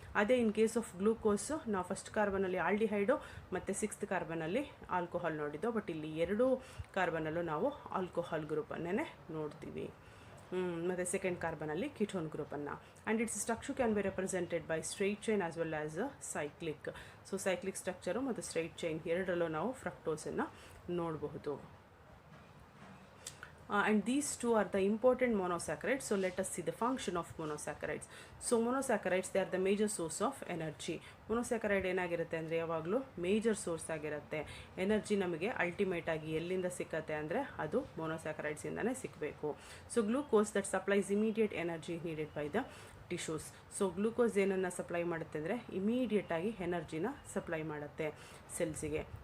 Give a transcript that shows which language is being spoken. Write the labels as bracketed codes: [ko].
[kn] ಅದೇ in case of glucose ನಾವು first ಕಾರ್ಬನಲ್ಲಿ ಆಲ್ಡಿಹೈಡು ಮತ್ತು ಸಿಕ್ಸ್ತ್ ಕಾರ್ಬನಲ್ಲಿ ಆಲ್ಕೋಹಾಲ್ ನೋಡಿದ್ದು, ಬಟ್ ಇಲ್ಲಿ ಎರಡೂ ಕಾರ್ಬನಲ್ಲೂ ನಾವು ಆಲ್ಕೋಹಾಲ್ ಗ್ರೂಪನ್ನೇ ನೋಡ್ತೀವಿ. ಮತ್ತು second ಕಾರ್ಬನಲ್ಲಿ ಕಿಟೋನ್ ಗ್ರೂಪನ್ನು. [en] And its structure can be represented by straight chain as well as cyclic. [kn] So cyclic structure ಮತ್ತು ಸ್ಟ್ರೈಟ್ ಚೈನ್ ಎರಡರಲ್ಲೂ ನಾವು ಫ್ರಕ್ಟೋಸನ್ನು ನೋಡಬಹುದು. [en] and these two are the important monosaccharides. So let us see the function of monosaccharides. So monosaccharides, they are the major source of energy. [kn] ಮೊನೊಸ್ಯಾಕರೈಡ್ ಏನಾಗಿರುತ್ತೆ ಅಂದರೆ ಯಾವಾಗಲೂ major source ಆಗಿರುತ್ತೆ. Energy ನಮಗೆ ultimate ಆಗಿ ಎಲ್ಲಿಂದ ಸಿಕ್ಕತ್ತೆ ಅಂದರೆ ಅದು ಮೊನೊಸ್ಯಾಕರೈಡ್ಸಿಂದನೇ ಸಿಕ್ಕಬೇಕು. [en] So glucose that supplies immediate energy needed by the tissues. [kn] So glucose ಏನನ್ನು ಸಪ್ಲೈ ಮಾಡುತ್ತೆ ಅಂದರೆ ಇಮಿಡಿಯೇಟಾಗಿ ಎನರ್ಜಿನ ಸಪ್ಲೈ ಮಾಡುತ್ತೆ ಸೆಲ್ಸಿಗೆ.